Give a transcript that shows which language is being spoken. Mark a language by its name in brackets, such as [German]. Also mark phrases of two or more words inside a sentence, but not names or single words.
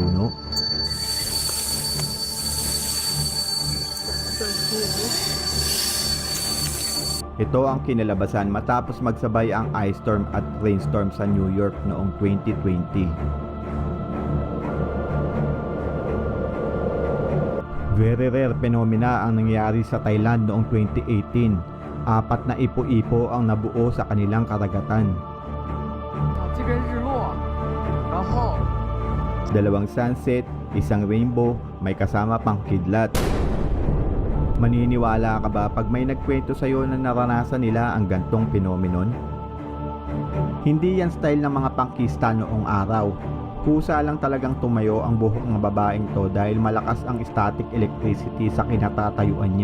[Filipino] puno. Ito ang kinalabasan matapos magsabay ang [English] ice storm [Filipino] at rainstorm sa New York noong 2020. [English] Very rare phenomena [Filipino] ang nangyari sa Thailand noong 2018. 4 na ipo-ipo ang nabuo sa kanilang karagatan. [Chinese] 这边日落，然后 [English] 2 sunset, 1 rainbow, [Filipino] may kasama pang kidlat. Maniniwala ka ba pag may nagkwento sa'yo na naranasan nila ang gantong phenomenon? Hindi yan style ng mga pangkista noong araw. Kusa lang talagang tumayo ang buhok ng babaeng to dahil malakas ang [English] static electricity [Filipino] sa kinatatayuan niya.